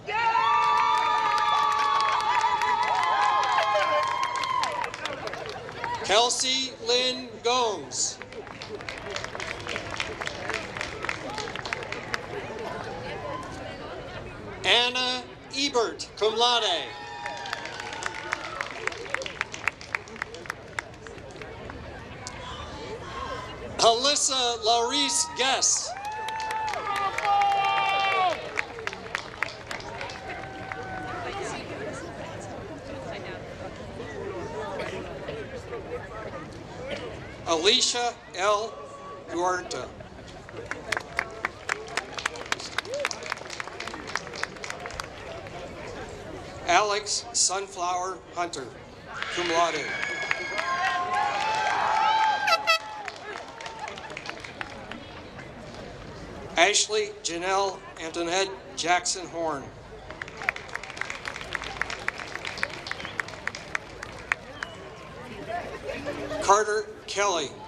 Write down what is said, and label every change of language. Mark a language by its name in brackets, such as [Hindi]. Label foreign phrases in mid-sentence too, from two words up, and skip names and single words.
[English] Kelsey Lynn Gomes. Anna Ebert, [Latin] cum laude. [English] Alyssa Laurice Guess. Alicia L. Duarte. Alex Sunflower Hunter, [Latin] cum laude. [English] Ashley Janelle Antoinette Jackson Horn. Carter Kelly.